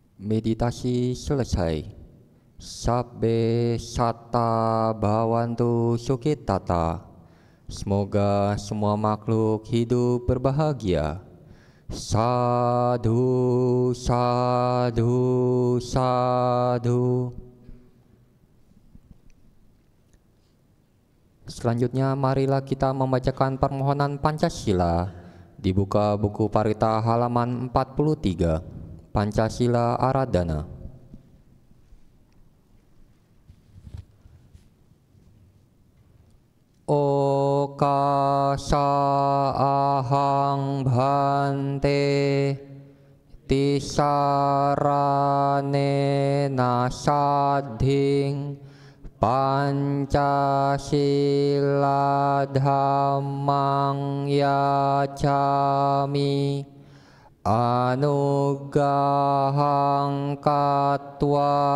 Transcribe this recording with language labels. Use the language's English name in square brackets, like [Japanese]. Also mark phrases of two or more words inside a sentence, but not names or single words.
[Indonesian] Meditasi selesai. [Pali] Sabbe satta bhavantu sukhitata. [Indonesian] Semoga semua makhluk hidup berbahagia. [Pali] Sadhu, sadhu, sadhu. [Indonesian] Selanjutnya marilah kita membacakan permohonan Pancasila. Dibuka buku Parita halaman 43. Pancasila Aradhana. [Pali] Okasa ahang bhante tisarane nasadhing Pancasila dhammang yacami anugahang katwa